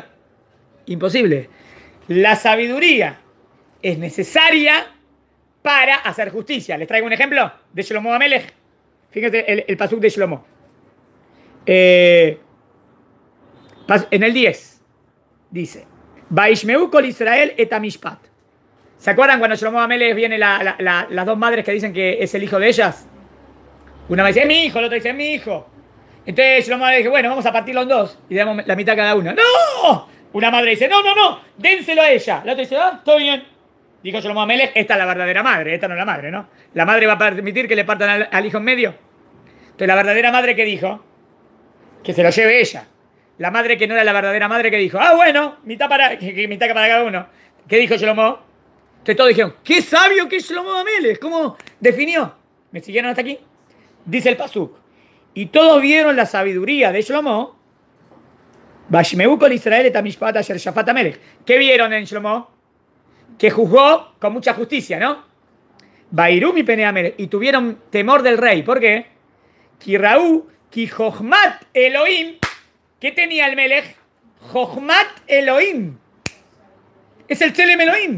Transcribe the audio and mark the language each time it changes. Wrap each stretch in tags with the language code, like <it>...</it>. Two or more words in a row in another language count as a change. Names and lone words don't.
<es>Imposible. La sabiduría es necesaria para hacer justicia. Les traigo un ejemplo de Shlomo Amelech. Fíjense el pasuk de Shlomo. En el 10 dice:</es> <he>וישמעו כל ישראל את המשפט.</he> <es>¿Se acuerdan cuando Shlomo Amelech viene las dos madres que dicen que es el hijo de ellas? Una me dice, es mi hijo, la otra dice, es mi hijo. Entonces Shlomo Amelech dice, bueno, vamos a partirlo en dos y damos la mitad cada uno. ¡No! Una madre dice, no, dénselo a ella. La otra dice, todo bien. Dijo Shlomo Amelech, esta es la verdadera madre, esta no es la madre, ¿no? La madre va a permitir que le partan al hijo en medio. Entonces la verdadera madre, ¿qué dijo? Que se lo lleve ella. La madre que no era la verdadera madre, que dijo, bueno, mitad para cada uno. ¿Qué dijo Shlomo? Entonces todos dijeron, qué sabio que es Shlomo Amelech. ¿Cómo definió? ¿Me siguieron hasta aquí? Dice el pasuk. Y todos vieron la sabiduría de Shlomo.</es> <he>וישמעו כל ישראל את המשפט אשר שפט המלך.</he> <es>¿Qué vieron en Shlomo? Que juzgó con mucha justicia, ¿no?</es> <he>ויראו מפני המלך.</he> <es>Y tuvieron temor del rey. ¿Por qué?</es> <he>כי ראו כי חכמת אלהים.</he> <es>¿Qué tenía el Melech?</es> <he>חכמת אלהים.</he> <es>Es el</es> <he>צלם אלהים.</he>